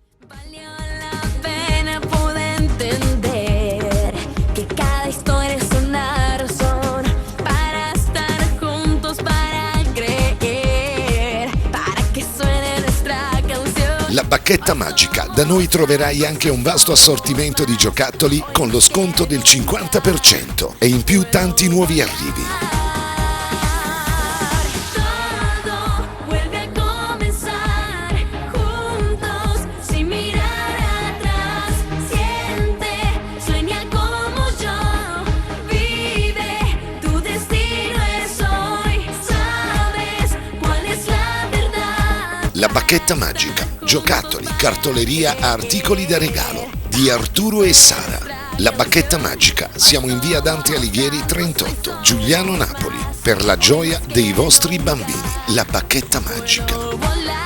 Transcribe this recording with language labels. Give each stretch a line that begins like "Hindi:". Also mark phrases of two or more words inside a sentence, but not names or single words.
Spanish: Valió la pena poder entender que cada historia es una razón para estar juntos, para creer, para que suene nuestra canción.
Italian: La Bacchetta Magica. Da noi troverai anche un vasto assortimento di giocattoli con lo sconto del 50% e in più tanti nuovi arrivi.
Spanish: Todo vuelve a comenzar juntos sin mirar atrás. Siente, sueña como yo, vive, tu destino es hoy. Sabes cuál es la verdad.
Italian: La Bacchetta Magica. Giocattoli, cartoleria, articoli da regalo. Di Arturo e Sara. La Bacchetta Magica. Siamo in via Dante Alighieri 38, Giuliano, Napoli. Per la gioia dei vostri bambini. La Bacchetta Magica.